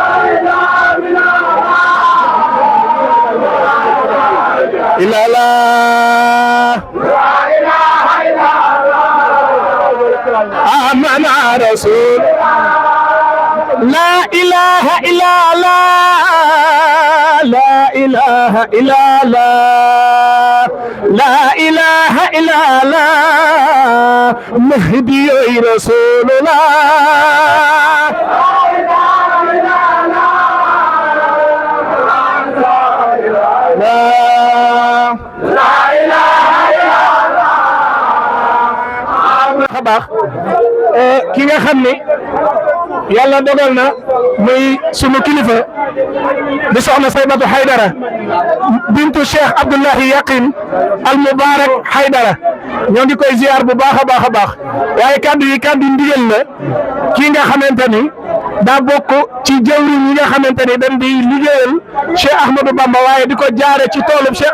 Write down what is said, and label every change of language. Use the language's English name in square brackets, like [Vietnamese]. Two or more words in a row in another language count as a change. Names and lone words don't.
[Arabic] إلا الله آمنا رسول لا إله إلا الله لا إله إلا الله لا إله إلا الله مهدي رسول الله لا إله إلا الله [Wolof] baax ki nga xam ni yàlla dogal na muy sunu kilifa di soxna Saybatu Haydara bintu Cheikh Abdullahi Yaqin al Mubarak Haydara ñoo ngi koy ziar bu baax a baax a baax waaye kaddu yi kaddu ndigal la kii nga xamante ni daa bokk ci jëwriñ yi nga xamante ni dañ di liggéeyal Cheikh Ahmadou Bamba waaye di ko jaare ci toolub Cheikh